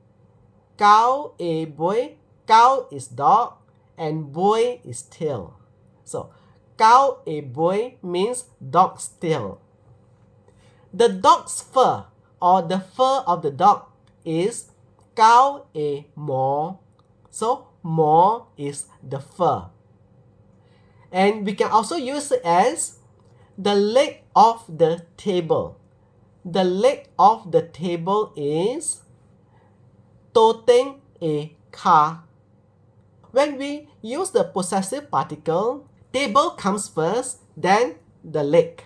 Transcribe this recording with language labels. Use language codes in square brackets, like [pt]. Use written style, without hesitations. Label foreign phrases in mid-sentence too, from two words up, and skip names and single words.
[nan] Cao e boy. [en] Cao is dog and boy is tail. So, [nan] Cao e boy [en] means dog's tail. The dog's fur or the fur of the dog is [nan] Cao e mo. [en] So, mo is the fur. And we can also use it as the leg of the table. The leg of the table is [nan] Toteng e ka. [en] When we use the possessive particle, table comes first, then the leg.